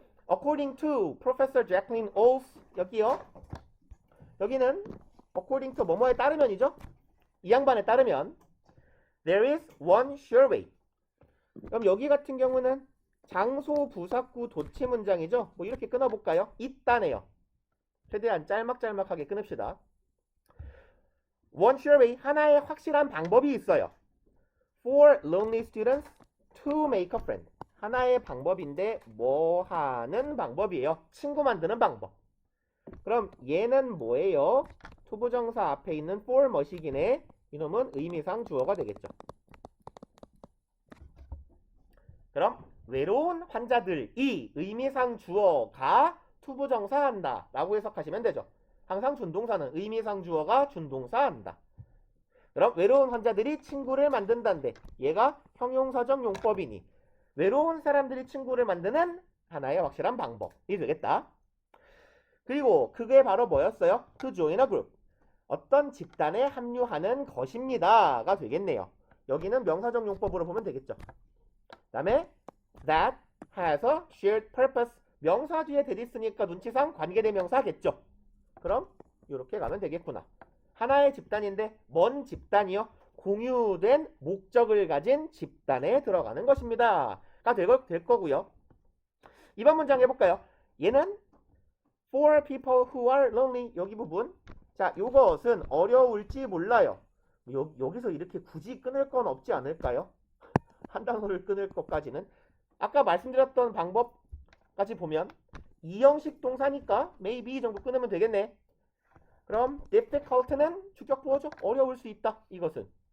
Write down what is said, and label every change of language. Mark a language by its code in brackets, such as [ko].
[en] According to Professor Jacqueline Ols [ko] 여기요. 여기는 [en] according to [ko] 뭐뭐에 따르면이죠. 이 양반에 따르면 [en] there is one sure way. [ko] 그럼 여기 같은 경우는 장소 부사구 도치 문장이죠. 뭐 이렇게 끊어볼까요? 있다네요. 최대한 짤막짤막하게 끊읍시다. [en] One sure way [ko] 하나의 확실한 방법이 있어요. [en] For lonely students to make a friend. [ko] 하나의 방법인데 뭐 하는 방법이에요? 친구 만드는 방법. 그럼 얘는 뭐예요? 투부정사 앞에 있는 for 뭐시기네. 이놈은 의미상 주어가 되겠죠. 그럼 외로운 환자들이 의미상 주어가 투부정사 한다 라고 해석하시면 되죠. 항상 준동사는 의미상 주어가 준동사 한다. 그럼 외로운 환자들이 친구를 만든다는데 얘가 형용사적 용법이니 외로운 사람들이 친구를 만드는 하나의 확실한 방법이 되겠다. 그리고 그게 바로 뭐였어요? [en] To join a group. [ko] 어떤 집단에 합류하는 것입니다가 되겠네요. 여기는 명사적 용법으로 보면 되겠죠. 그 다음에 [en] that has a shared purpose. [ko] 명사 뒤에 대리 쓰니까 눈치상 관계대명사겠죠. 그럼 이렇게 가면 되겠구나. 하나의 집단인데 뭔 집단이요? 공유된 목적을 가진 집단에 들어가는 것입니다. 가 될 거고요. 이번 문장 해볼까요? 얘는 [en] for people who are lonely. [ko] 여기 부분. 자, 요것은 어려울지 몰라요. 여기서 이렇게 굳이 끊을 건 없지 않을까요? 한 단어를 끊을 것까지는. 아까 말씀드렸던 방법까지 보면 이 형식 동사니까 maybe 정도 끊으면 되겠네. 그럼 difficult는 주격 부호죠. 어려울 수 있다. 이것은.